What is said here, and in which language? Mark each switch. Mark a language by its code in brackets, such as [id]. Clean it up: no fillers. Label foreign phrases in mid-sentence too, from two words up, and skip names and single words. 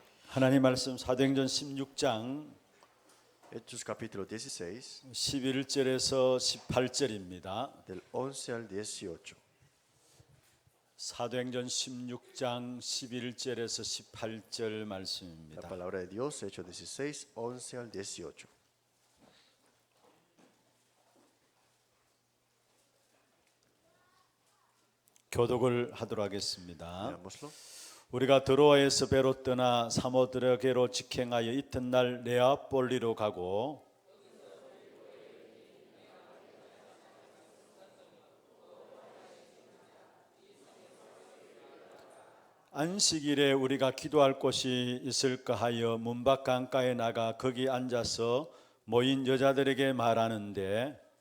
[ko] 하나님 말씀 사도행전 16장 [es] Hechos capítulo 16, [ko] 11절에서 18절입니다. [es] del 11 al 18. [ko] 사도행전 16장 11절에서 18절 [es] La [ko] 말씀입니다. [es] palabra de Dios, Hechos 16, 11 al 18. [ko] 교독을 하도록 하겠습니다. [es] Leámoslo. [ko] 우리가 드로아에서 배로 떠나 사모드라게로 직행하여 이튿날 네아폴리로 가고 안식일에 우리가 기도할 곳이 있을까 하여 문밖 강가에 나가 거기 앉아서 모인 여자들에게 말하는데